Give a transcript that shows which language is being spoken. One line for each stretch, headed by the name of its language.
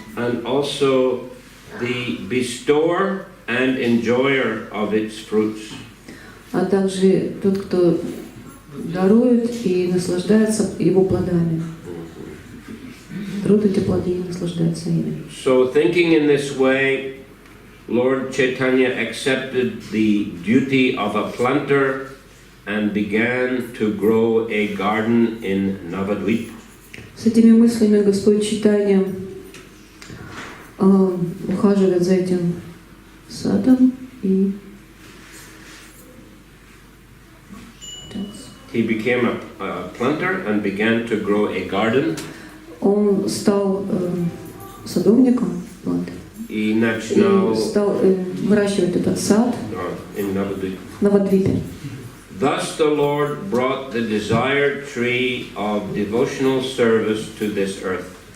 English: And also the bestower and enjoyer of its fruits.
Russian: А также тот, кто дарует и наслаждается его плодами. Дарует эти плоды и наслаждается ими.
English: So thinking in this way, Lord Chaitanya accepted the duty of a planter and began to grow a garden in Navadvip.
Russian: С этими мыслями Господь Чайтанья ухаживает за этим садом и
English: He became a planter and began to grow a garden.
Russian: Он стал садовником. И И начинал и стал выращивать этот сад
English: in
Russian: Навадвипе.
English: Thus the Lord brought the desired tree of devotional service to this earth.